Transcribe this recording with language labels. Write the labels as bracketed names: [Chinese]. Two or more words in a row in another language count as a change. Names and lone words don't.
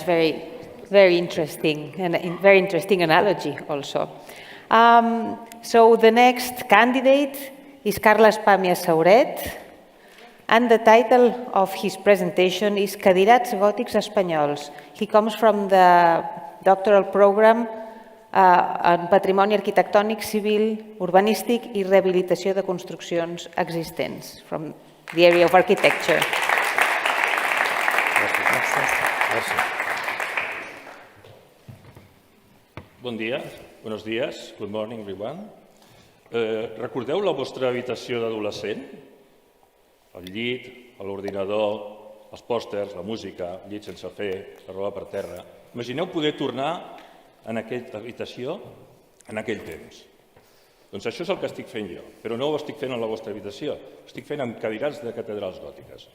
[English] Very interesting, and a very interesting analogy also. So the next candidate is Carles Pàmies Sauret, and the title of his presentation is Cadirats Gòtics Espanyols. He comes from the doctoral program en Patrimoni Arquitectònic, Civil, Urbanístic i Rehabilitació de Construccions Existents, from the area of architecture. [Catalan] Bon dia, [Spanish] buenos días, [English] good morning everyone. [Catalan] Recordeu la vostra habitació d'adolescent? El llit, l'ordinador, els pòsters, la música, el llit sense fer, la roba per terra. Imagineu poder tornar en aquesta habitació en aquell temps. Doncs això és el que estic fent jo, però no ho estic fent en la vostra habitació, ho estic fent amb cadirats de catedrals gòtiques.